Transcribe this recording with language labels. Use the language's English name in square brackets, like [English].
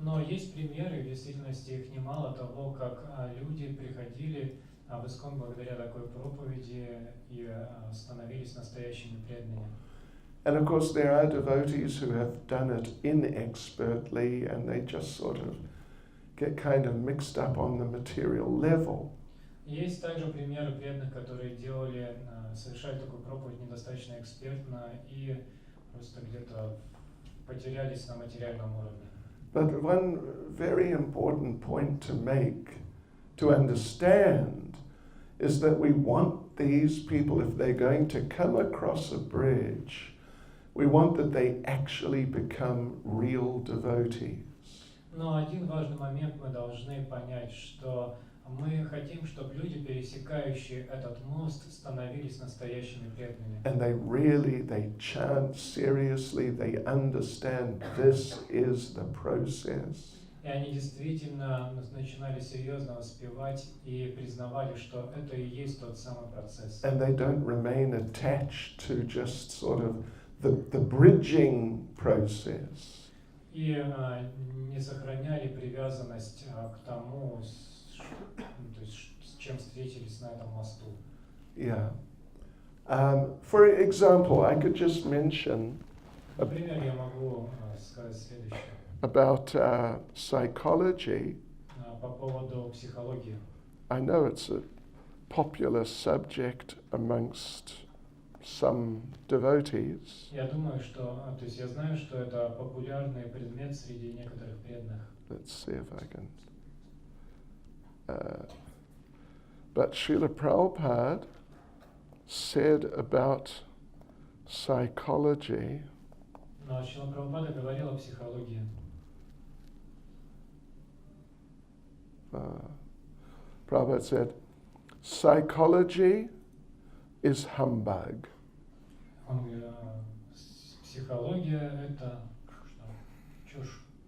[Russian] Но есть примеры, в действительности их немало, того, как люди приходили в ISKCON благодаря такой проповеди и становились настоящими преданными. [English] And of course there are devotees who have done it inexpertly and they just sort of get kind of mixed up on the material level. [Russian] Есть также примеры преданных, которые совершали такую проповедь недостаточно экспертно и просто где-то потерялись на материальном уровне. [English] But one very important point to make, to understand, is that we want these people, if they're going to come across a bridge, we want that they actually become real devotees. [Russian] Но один важный момент мы должны понять, что мы хотим, чтобы люди, пересекающие этот мост, становились настоящими преданными. [English] And they chant seriously, they understand this is the process. [Russian] И они действительно начинали серьезно воспевать и признавали, что это и есть тот самый процесс. [English] And they don't remain attached to just sort of the bridging process. [Russian] и не сохраняли привязанность к тому, то есть, с чем встретились на этом мосту. [English] Yeah. For example, I could just mention [Russian] Например, я могу сказать следующее [English] about psychology. [Russian] по поводу психологии. [English] I know it's a popular subject amongst some devotees. [Russian] Я думаю, что, то есть я знаю, что это популярный предмет среди некоторых преданных. [English] Let's see if I can. But Srila Prabhupada said about psychology, [Russian] Но Шрила Прабхупада говорил о психологии. [English] Prabhupada said, psychology is humbug. [Russian] Он говорит, психология это чушь.